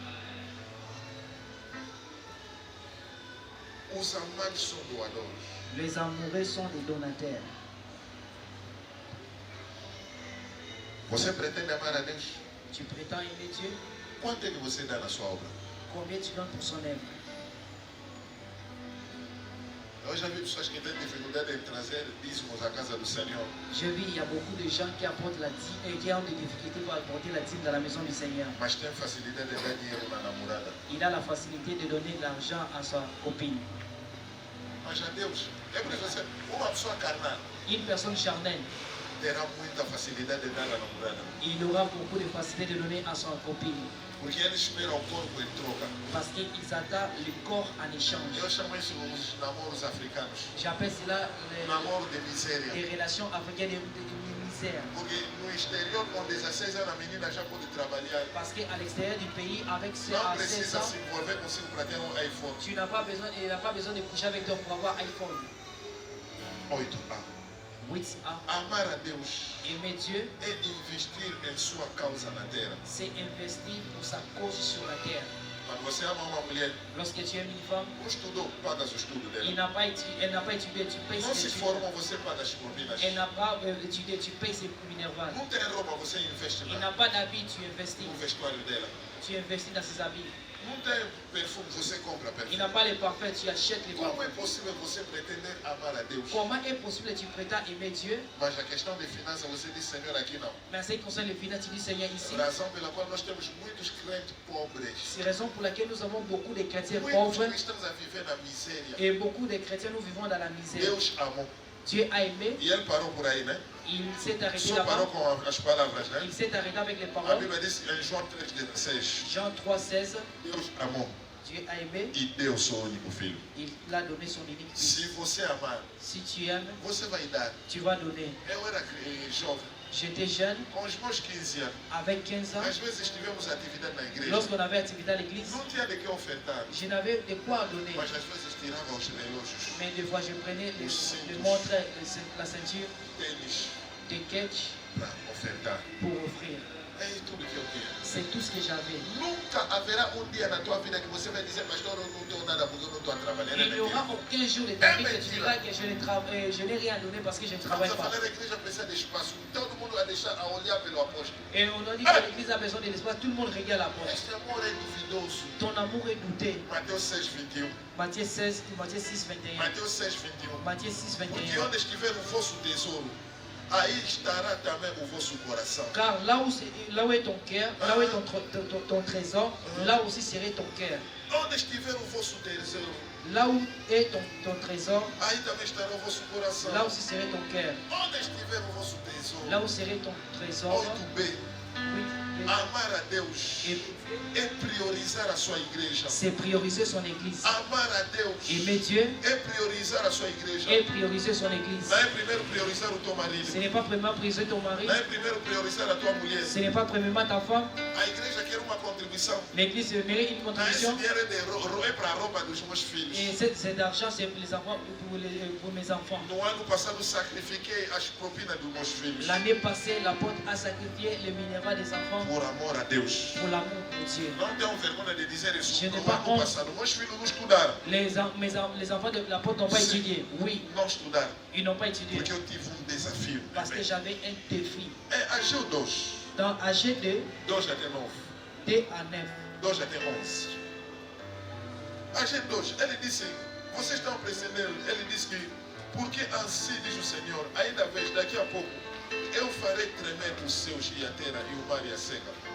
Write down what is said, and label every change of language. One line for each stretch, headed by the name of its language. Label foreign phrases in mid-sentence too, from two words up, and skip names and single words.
Portuguese: Os amantes são doadores.
French: Les amoureux sont des donataires.
Portuguese: Você pretende amar a Deus?
French: Tu prétends aimer Dieu?
Portuguese: Quanto é que você dá na sua obra?
French: Combien tu donnes pour son œuvre?
Portuguese: Eu já vi pessoas que têm dificuldade em trazer dízimos à casa do Senhor.
French: Je vis, il y a beaucoup de gens qui apportent la dîme et qui ont des difficultés pour apporter la dîme dans la maison du Seigneur.
Portuguese: Mas tem facilidade de dar dinheiro na namorada.
French: Il a la facilité de donner de l'argent à sa copine.
Portuguese: Mas a Deus, é por isso que uma pessoa carnal
French: Une personne charnelle,
Portuguese: terá muita facilidade de dar à namorada.
French: il aura beaucoup de facilité de donner à sa copine.
Portuguese: Porque ele espera o corpo em troca.
French: Parce qu'ils attendent le corps en échange.
Portuguese: Eu chamo isso os namoros africanos.
French: J'appelle cela
Portuguese: Namoro de miséria.
French: les relations africaines de misère.
Portuguese: Porque no exterior, com 16 anos, a menina já pode trabalhar.
French: Parce qu'à l'extérieur du pays, avec
Portuguese: Não
French: à 16
Portuguese: precisa
French: ans,
Portuguese: se envolver consigo para ter um iPhone.
French: tu n'as pas besoin, il n'a pas besoin de coucher avec toi pour avoir iPhone. 8A. 8A.
Portuguese: Amar a Deus
French: Aimer Dieu,
Portuguese: é investir em sua causa na terra.
French: c'est investir pour sa cause sur la terre.
Portuguese: Quando você ama uma mulher,
French: Lorsque tu aimes une femme,
Portuguese: não estudou, paga o estudo
French: elle
Portuguese: dela.
French: n'a pas étudié, tu payes
Portuguese: Não
French: ses
Portuguese: se
French: études.
Portuguese: forma, você paga as propinas.
French: Elle n'a pas étudié, tu payes ses minervales.
Portuguese: Não tem roupa, você investe
French: Il
Portuguese: no
French: n'a pas d'habits, tu investis.
Portuguese: vestuário dela.
French: Tu investis dans ses habits.
Portuguese: Não tem perfume, você compra
French: Il
Portuguese: perfume.
French: n'a pas les parfums, tu achètes les
Portuguese: Como
French: parfums.
Portuguese: é possível você pretender amar a Deus?
French: Comment est possible que tu prétends aimer Dieu,
Portuguese: Mas a questão de finanças, você diz, Senhor, aqui não.
French: mais en ce qui concerne les finances, tu dis Seigneur ici.
Portuguese: Razão pela qual nós temos muitos crentes pobres.
French: C'est la raison pour laquelle nous avons beaucoup de chrétiens
Portuguese: Muitos
French: pauvres
Portuguese: cristãos a viver na miséria.
French: et beaucoup de chrétiens nous vivons dans la misère.
Portuguese: Deus amou.
French: Dieu a aimé,
Portuguese: E ele parou por aí, né?
French: il s'est arrêté
Portuguese: Só parou
French: là-bas,
Portuguese: com as palavras, né?
French: il s'est arrêté avec les
Portuguese: A
French: paroles.
Portuguese: Bíblia diz em João 3,16:
French: Jean 3,16,
Portuguese: Deus amou
French: Dieu a aimé,
Portuguese: e deu o seu único filho.
French: il a donné son unique fils.
Portuguese: Se você amar,
French: Si tu aimes,
Portuguese: você vai dar.
French: tu vas donner.
Portuguese: Eu era jovem,
French: J'étais jeune,
Portuguese: com os meus 15 anos.
French: avec 15 ans,
Portuguese: Às vezes tivemos atividade na igreja.
French: lorsqu'on avait activité à l'église,
Portuguese: Não tinha de que ofertar,
French: je n'avais de quoi donner.
Portuguese: mas às vezes tirava os relógios,
French: Mais des fois, je prenais
Portuguese: Os
French: les
Portuguese: cintos.
French: montres, la ceinture,
Portuguese: tênis,
French: des catch
Portuguese: para ofertar.
French: pour offrir.
Portuguese: É tudo que eu tinha.
French: C'est tout ce que j'avais.
Portuguese: Nunca haverá um dia na tua vida que você vai dizer, pastor, eu não tenho nada porque eu não estou a trabalhar. É
French: Il n'y aura
Portuguese: mentira.
French: aucun jour de ta vie que tu diras que je n'ai rien donné parce que je ne
Portuguese: Estamos
French: travaille
Portuguese: a
French: pas.
Portuguese: falar, a igreja precisa de espaço. Todo mundo vai deixar a olhar pelo apóstolo.
French: Et on a dit que l'église a besoin de l'espace, tout le monde regarde la porte.
Portuguese: Este amor é duvidoso.
French: Ton amour est douté.
Portuguese: Mateus 6, 21.
French: Matthieu 16, Matthieu 6, 21.
Portuguese: Mateus 6, 21.
French: Matthieu 6,
Portuguese: Porque
French: 21.
Portuguese: onde estiver o vosso tesouro, aí estará também o vosso coração.
French: Car là où est ton cœur, là où est ton trésor, là aussi serait ton cœur.
Portuguese: Onde estiver o vosso tesouro,
French: Là où est ton trésor,
Portuguese: aí também estará o vosso coração.
French: là aussi serait ton cœur.
Portuguese: Onde estiver o vosso tesouro,
French: Là où serait ton trésor, 8B, oui,
Portuguese: amar a Deus
French: et
Portuguese: é priorizar a sua igreja.
French: c'est prioriser son église.
Portuguese: Amar a Deus
French: Aimer Dieu
Portuguese: é priorizar a sua igreja.
French: et prioriser son église.
Portuguese: Não é primeiro priorizar o teu
French: Ce
Portuguese: marido.
French: n'est pas premièrement prioriser ton mari,
Portuguese: Não é primeiro priorizar a tua mulher.
French: ce n'est pas premièrement ta femme.
Portuguese: A igreja quer uma contribuição.
French: L'église mérite une
Portuguese: Não, esse
French: contribution.
Portuguese: dinheiro é para a roupa dos meus filhos.
French: Et cet argent, c'est pour les enfants, pour mes enfants.
Portuguese: No ano passado sacrifiquei as propinas dos meus filhos.
French: L'année passée, l'apôtre a sacrifié les minéraux des enfants
Portuguese: Por amor a Deus.
French: pour l'amour de Dieu.
Portuguese: Não tenho vergonha de dizer isso.
French: Je n'ai
Portuguese: No
French: pas
Portuguese: ano
French: honte.
Portuguese: passado, meus filhos não estudaram.
French: Les enfants de l'apôtre n'ont pas
Portuguese: Si.
French: étudié. Oui,
Portuguese: Não estudaram.
French: ils n'ont pas étudié.
Portuguese: Porque eu tive desafio.
French: Parce que j'avais un défi.
Portuguese: É Ageu 2.
French: Dans AG 2,
Portuguese: 2 até 9.
French: 2 à 9.
Portuguese: 2 até 11. Ageu 2. Ele disse, vocês estão aprendendo. Ele disse que, porque assim diz o Senhor, ainda vez, daqui a pouco, eu farei tremer os céus e a terra e o mar e a seca.